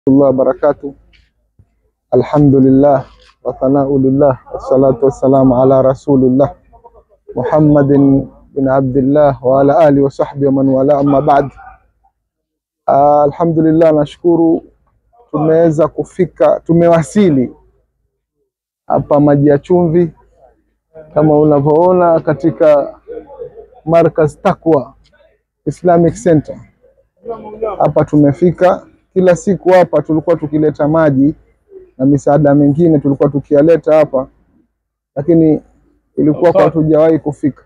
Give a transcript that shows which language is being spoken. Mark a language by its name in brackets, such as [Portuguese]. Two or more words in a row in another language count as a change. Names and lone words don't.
[Arabic] الله بركاته. الحمد لله والثناء لله والصلاة والسلام على رسول الله محمد بن عبد الله وعلى آله وصحبه ومن والى، أما بعد. [Swahili] Alhamdulillah, nashukuru tumeweza kufika, tumewasili hapa Maji ya Chumvi kama unavyoona katika Markaz Taqwa Islamic Center. Hapa tumefika. Kila siku hapa tulikuwa tukileta maji na misaada mingine tulikuwa tukialeta hapa, lakini ilikuwa kwa hatujawahi kufika.